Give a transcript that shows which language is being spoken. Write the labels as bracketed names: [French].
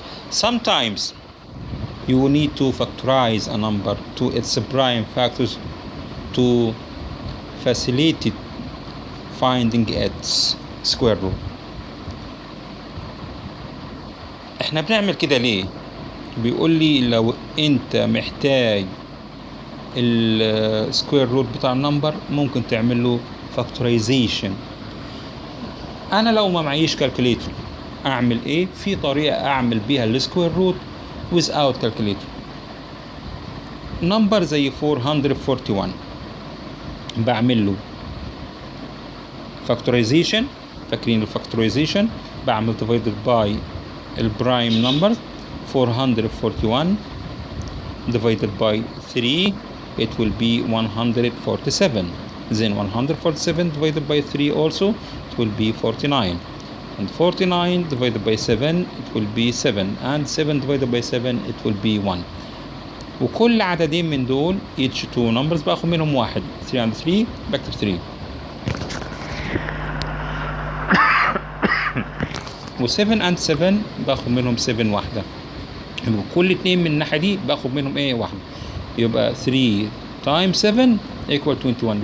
[English] Sometimes you will need to factorize a number to its prime factors to facilitate finding its square root. [Arabic] احنا بنعمل كده ليه؟ بيقول لي لو انت محتاج السكوير روت بتاع النمبر ممكن تعمل له factorization. انا لو ما معيش كالكوليتر اعمل ايه؟ في طريقه اعمل بيها السكوير روت [English] without calculator. [Arabic] نمبر زي 441 بعمل له factorization. فاكرين الفاكتورايزيشن؟ بعمل [English] divided by البرايم number 441 divided by 3 it will be 147. then 147 divided by 3 also it will be 49 and 49 divided by 7 it will be 7 and 7 divided by 7 it will be 1. [Arabic] وكل عددين من دول [English] each two numbers [Arabic] باخد منهم واحد 3 and 3 بكتب 3 و7 and 7 باخد منهم 7 واحدة، يبقى كل اتنين من الناحية دي باخد منهم ايه واحدة، يبقى 3 times 7 equal 21.